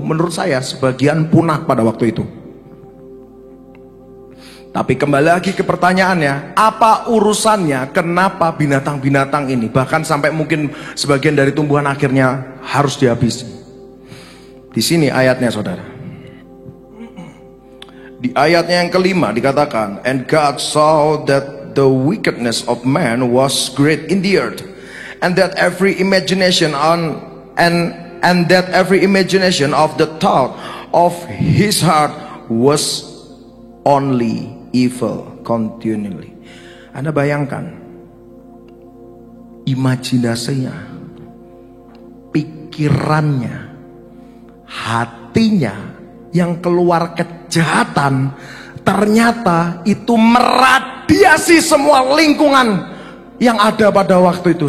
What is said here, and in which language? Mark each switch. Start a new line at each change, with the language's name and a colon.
Indonesian: Menurut saya sebagian punah pada waktu itu. Tapi kembali lagi ke pertanyaannya, apa urusannya? Kenapa binatang-binatang ini, bahkan sampai mungkin sebagian dari tumbuhan akhirnya harus dihabisi? Di sini ayatnya, saudara. Di ayatnya yang kelima dikatakan,
English: and God saw that the wickedness of man was great in the earth, and that every imagination and that every imagination of the thought of his heart was only evil continually.
Indonesian: Anda bayangkan, imajinasinya, pikirannya, hatinya yang keluar kejahatan, ternyata itu meradiasi semua lingkungan yang ada pada waktu itu.